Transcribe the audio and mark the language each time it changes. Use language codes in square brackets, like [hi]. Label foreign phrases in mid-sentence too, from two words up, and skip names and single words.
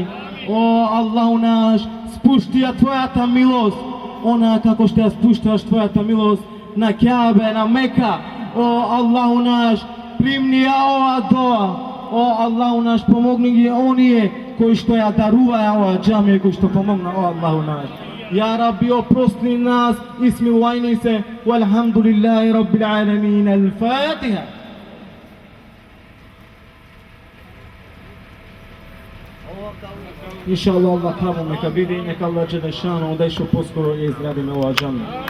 [mk] О Аллаху наш, спушти ја твојата милост, она како што ја спушташ твојата милост на Кјабе, на Мека. О Аллаху наш, примни ја оваа доа. О Аллаху наш, помогни ги оние кои што ја даруваја оваа џамија, кои што помогна. О Аллаху наш, [ar] يا ربي, [mk] опрости нас и смилувајни се. [ar] والحمد لله رب العالمين. الفاتحة. [mk] Иншаллах, Аллах кабул нека биде и нека [ar] الله جل شأنه [mk] да што поскоро ја изградиме оваа џамија.